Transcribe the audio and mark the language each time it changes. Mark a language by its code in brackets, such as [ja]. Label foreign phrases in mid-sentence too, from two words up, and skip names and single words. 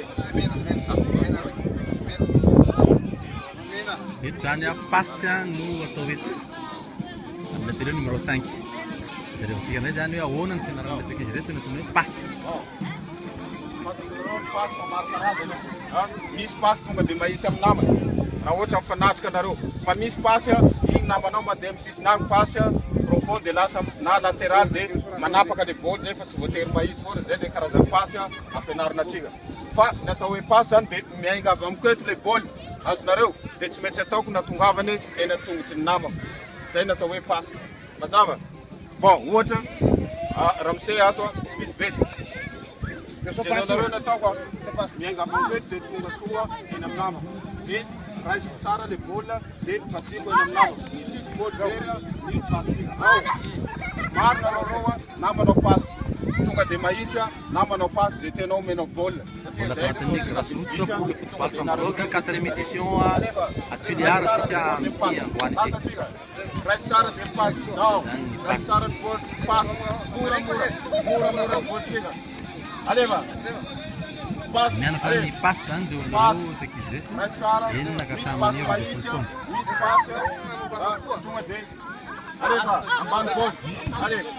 [mg] Eto zany a passe no atao eto amin'ny [fr] atelier numéro [mg] 5. Zarevantsika ndray zany hoe ahoana ny fianarana reto ankizy reto no hoe passe. Passe maro karazana. Misy passe tonga dia mahita amin'ny namana. Raha ohatra mifanatrika anareo. Fa misy passe igny namanao mandeha amin'ny sisiny agny [fr] passe profond [mg] dia lasa na latéral dia manapaka le boly zay fa tsy voatery mahita foana zay le karazana passe ampianarina antsika. Fa ny atao hoe passe zany dia miainga avy amin'ny koeto le boly azonareo dia tsy maintsy ataoko natongavany eny an-tongotry ny namako. Zay natao hoe passe. Mazava? Bon, ohatra Ramsey ato vetivety. Janareo nataoko miainga avy amin'ny koeto dia tonga soa eny amin'ny namako. Dia raisiko tsara le boly dia pasiko eny amin'ny namako. Sisy boly vera ny pasiko. Maro nareo namanao passe. Tonga dia mahitsy namanao passe zay tenao omenao boly. [fr] Voilà, pour la grâce pour le football Sambrook, 4e édition à Tuliar, c'était à Guanete. [mg] Reste tsara dia passe. Reste tsara ny boly passe. Mora boly tsika. Aleva. Passe. Mianatra ny passe zany dia olonareo ankizy reto. Reste tsara. Eny Misy nakatraminy passe eo mahitsy. fotoana. Misy passe. Tonga dia. Aleva. Ambany boly. Allez.